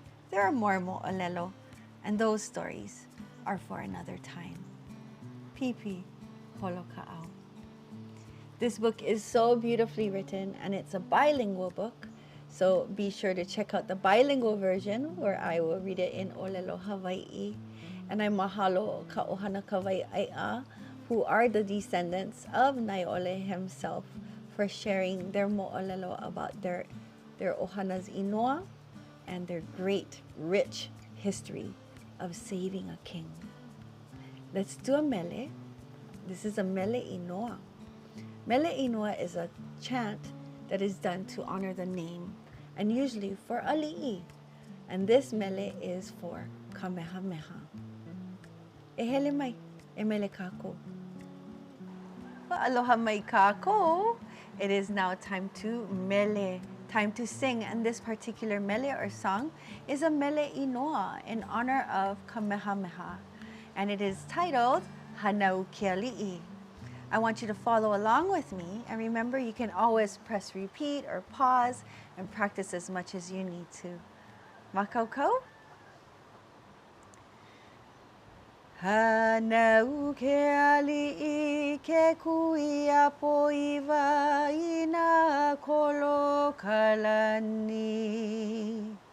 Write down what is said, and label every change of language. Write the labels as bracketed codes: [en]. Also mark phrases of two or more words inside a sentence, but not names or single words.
[en] There are more mo'olelo, and those stories are for another time. Pipi Poloka'au. This book is so beautifully written, and it's a bilingual book. So be sure to check out the bilingual version where I will read it in Olelo Hawaii. And I [haw] mahalo ka ohana Kawai'ae'a, [en] who are the descendants of Nai'ole himself, for sharing their mo'olelo about their ohana's inoa and their great, rich history of saving a king. Let's do a mele. This is a [haw] mele inoa. Mele inoa [en] is a chant that is done to honor the name and usually for ali'i. And this mele is for Kamehameha. [haw] E hele mai, e mele kako. Aloha mai kako. [en] It is now time to mele, time to sing. And this particular mele or song is a [haw] mele inoa [en] in honor of Kamehameha. And it is titled Hanau Keali'i. I want you to follow along with me. And remember, you can always press repeat or pause and practice as much as you need to. [haw] Makaukou? Hanau keali'i ke kuia poiwa ina kolo kalani.